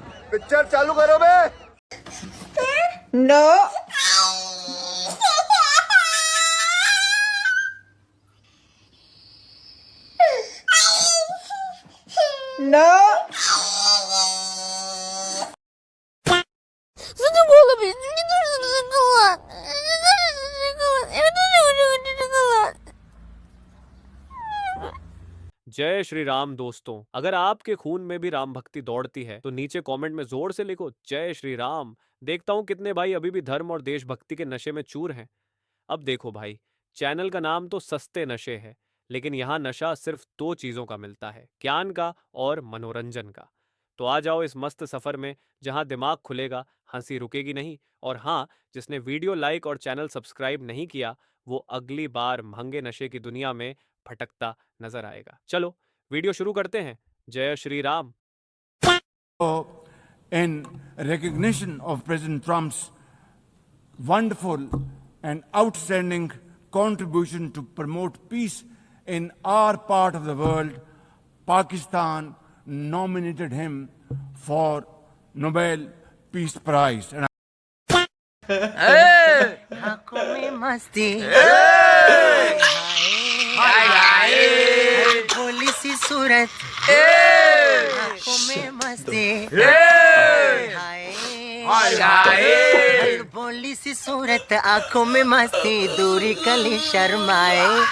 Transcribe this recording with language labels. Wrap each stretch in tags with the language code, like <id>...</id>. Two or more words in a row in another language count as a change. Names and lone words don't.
<hi>पिक्चर चालू करो बे।</hi> <en>no no</en> <id>Sudah boleh ini tuh sekolah. Ini tuh sekolah.</id> <hi>जय श्री राम दोस्तों, अगर आपके खून में भी राम भक्ति दौड़ती है तो नीचे कमेंट में जोर से लिखो जय श्री राम। देखता हूं कितने भाई अभी भी धर्म और देशभक्ति के नशे में चूर हैं। अब देखो भाई, चैनल का नाम तो सस्ते नशे है, लेकिन यहाँ नशा सिर्फ दो चीजों का मिलता है, ज्ञान का और मनोरंजन का। तो आ जाओ इस मस्त सफर में जहां दिमाग खुलेगा, हंसी रुकेगी नहीं। और हाँ, जिसने</hi> <en>video like</en> <hi>और</hi> <en>channel subscribe</en> <hi>नहीं किया वो अगली बार महंगे नशे की दुनिया में भटकता नजर आएगा। चलो वीडियो शुरू करते हैं। जय श्री राम।</hi> <en>In recognition of President Trump's wonderful and outstanding contribution to promote peace in our part of the world, Pakistan nominated him for Nobel Peace Prize. And</en> <hi>आंखों में मस्ती भोली सी सूरत आंखों में मस्ती भोली सी सूरत आंखों में मस्ती दूरी कली शर्माए।</hi>